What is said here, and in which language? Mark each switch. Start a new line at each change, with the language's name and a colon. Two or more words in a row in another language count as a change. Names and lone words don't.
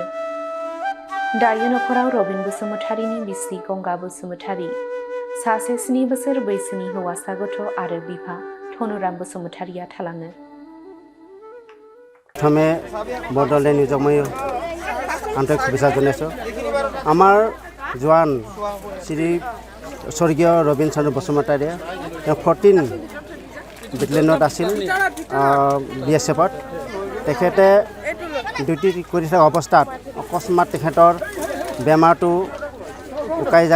Bodo: दायो नखराव रबिन बसुमतारीनि बिसि गंगा बसुमतारी, सासे 7 बोसोर बैसोनि हौवासा गथ' आरो बिफा धनुराम बसुमतारीया थालाङो।
Assamese: প্ৰথমে বড়'লেণ্ড নিউজক মই আন্তৰিক শুভেচ্ছা জনাইছোঁ। আমাৰ জোৱান শ্ৰী স্বৰ্গীয় ৰবীন চন্দ্ৰ বসুমতাৰীয়ে 14 বেটেলিয়নত আছিল BSFত। তেখেতে ডিউটি কৰি থকা অৱস্থাত অকস্মাত তেখেতৰ বেমাৰটো উকাই যায়।